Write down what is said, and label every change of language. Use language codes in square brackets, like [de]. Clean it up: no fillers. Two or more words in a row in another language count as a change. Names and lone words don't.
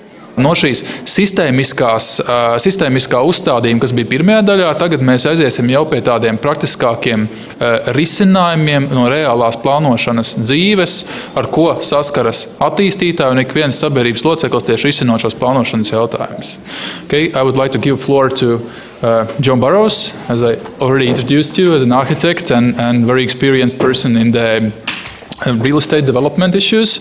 [lv] No šīs sistēmiskā uzstādījuma, kas bija pirmajā daļā, tagad mēs aiziesim jau pie tādiem praktiskākiem risinājumiem no reālās plānošanas dzīves, ar ko saskaras attīstītāji un ik viens sabiedrības loceklis tieši risinot šos plānošanas jautājumus. [en] Okay, I would like to give floor to John Burrows, as I already introduced you as an architect and very experienced person in the real estate development issues.